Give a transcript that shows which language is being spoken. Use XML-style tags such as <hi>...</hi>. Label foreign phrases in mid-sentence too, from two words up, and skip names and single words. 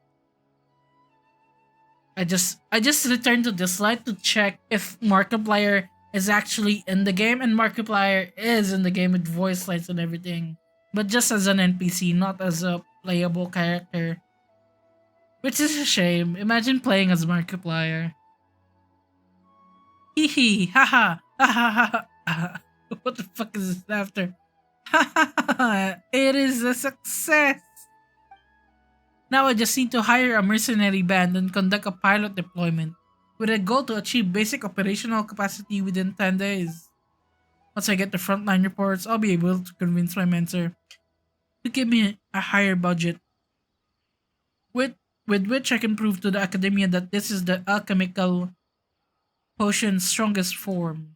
<en>I just returned to this light to check if Markiplier is actually in the game, and Markiplier is in the game with voice lines and everything. But just as an NPC, not as a playable character. Which is a shame. Imagine playing as Markiplier. Hee hee, haha, ha ha ha. What the fuck is this after? Ha ha ha, it is a success! Now I just need to hire a mercenary band and conduct a pilot deployment with a goal to achieve basic operational capacity within 10 days. Once I get the frontline reports, I'll be able to convince my mentor to give me a higher budget, with, with which I can prove to the academia that this is the alchemical potion's strongest form.</en>